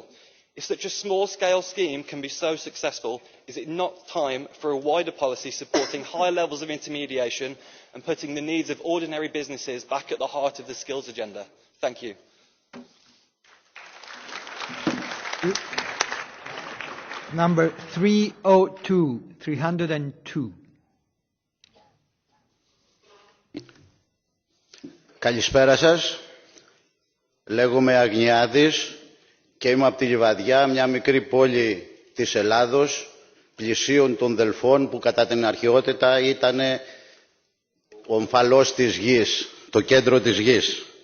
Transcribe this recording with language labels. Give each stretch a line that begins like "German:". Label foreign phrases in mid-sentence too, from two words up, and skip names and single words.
English: If such a small-scale scheme can be so successful, is it not time for a wider policy supporting higher levels of intermediation and putting the needs of ordinary businesses back at the heart of the skills agenda? Thank you. Number 302.
Greek: Καλησπέρα σας. Λέγομαι Αγνιάδης και είμαι από τη Λιβαδιά, μια μικρή πόλη της Ελλάδος, πλησίων των Δελφών, που κατά την αρχαιότητα ήταν ο ομφαλός της γης, το κέντρο της γης.